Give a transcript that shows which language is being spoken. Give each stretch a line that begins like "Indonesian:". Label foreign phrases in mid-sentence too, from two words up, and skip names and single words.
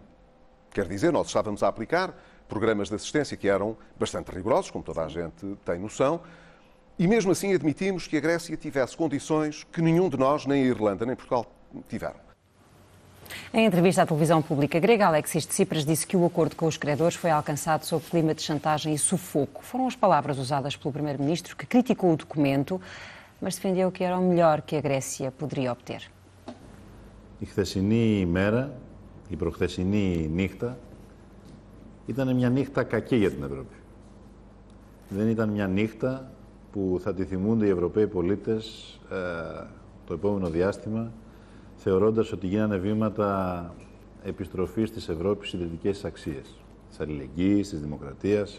Portuguese: Quer dizer, nós estávamos a aplicar programas de assistência que eram bastante rigorosos, como toda a gente tem noção, e mesmo assim admitimos que a Grécia tivesse condições que nenhum de nós, nem a Irlanda, nem Portugal, tiveram. Em entrevista à televisão pública grega, Alexis Tsipras disse que o acordo com os credores foi alcançado sob clima de chantagem e sufoco. Foram as palavras usadas pelo primeiro-ministro, que criticou o documento, mas defendeu que era o melhor que a Grécia poderia obter.
Greek: Η χθεσινή ημέρα, η προχθεσινή νύχτα, ήταν μια νύχτα κακή για την Ευρώπη. Δεν ήταν μια νύχτα που θα τη θυμούνται οι Ευρωπαίοι πολίτες το επόμενο διάστημα, θεωρώντας ότι γίνανε βήματα επιστροφής της Ευρώπης στις ιδρυτικές αξίες, της αλληλεγγύης, της δημοκρατίας.